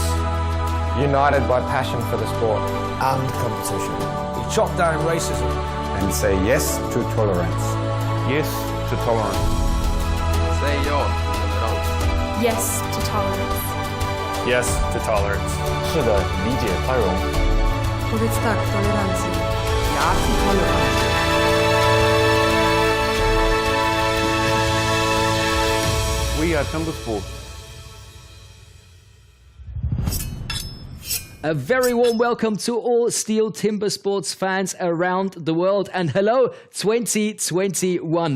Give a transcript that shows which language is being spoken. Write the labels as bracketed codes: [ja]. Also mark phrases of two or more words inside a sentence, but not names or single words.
[en] United by passion for the sport. And competition. We chop down racism. And say yes to tolerance. Yes to tolerance. [sv] Say ja till tolerans. [en] Yes to tolerance. Yes to tolerance. [zh] 是的，理解宽容。 [pl] Powiedz tak tolerancji. Ja ci tolerancji. [en] We are Timbersports. A very warm welcome to all STIHL Timbersports fans around the world, and hello 2021.